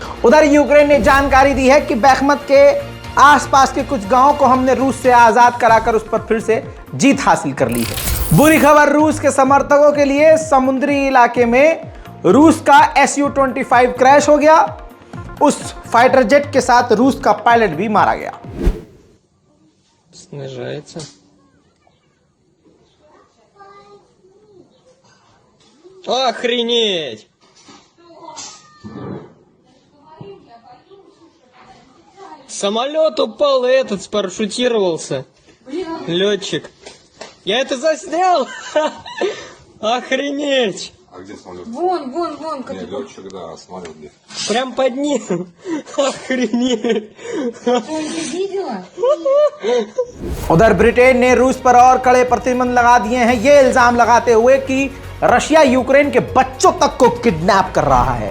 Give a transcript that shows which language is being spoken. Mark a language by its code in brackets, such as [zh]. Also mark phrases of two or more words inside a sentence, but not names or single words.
[hi] उधर यूक्रेन ने जानकारी दी है कि बैखमत के आसपास के कुछ गांवों को हमने रूस से आजाद कराकर उस पर फिर से जीत हासिल कर ली है। बुरी खबर रूस के समर्थकों के लिए, समुद्री इलाके में रूस का Su-25 क्रैश हो गया। उस [en] fighter jet [hi] के साथ रूस का पायलट भी मारा गया। [ru] Снижается. Охренеть! Самолет упал, и этот спарашютировался. Летчик. Я это заснял! Охренеть! А где самолет? Вон, как Нет, летчик, да, самолет где? Прям под ним. Охренеть! видела? [hi] उधर ब्रिटेन ने रूस पर और कड़े प्रतिबंध लगा दिए हैं, ये इल्जाम लगाते हुए कि रशिया यूक्रेन के बच्चों तक को किडनैप कर रहा है।